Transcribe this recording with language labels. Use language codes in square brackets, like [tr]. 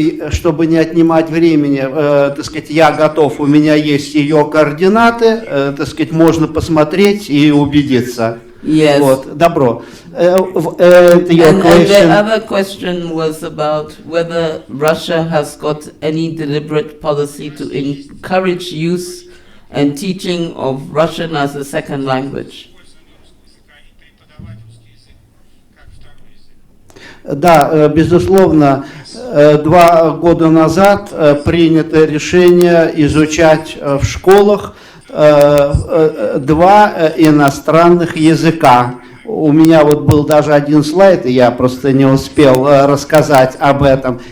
[ru] Чтобы не отнимать времени, так сказать, я готов, у меня есть ее координаты, так сказать, можно посмотреть и убедиться. [en] Yes. [ru] Вот, добро. [en] And the other question was about whether Russia has got any deliberate policy to encourage use and teaching of Russian as a second language. [ru] Да, безусловно, 2 года назад принято решение изучать в школах 2 иностранных языка. У меня вот был даже один слайд, и я просто не успел рассказать об этом.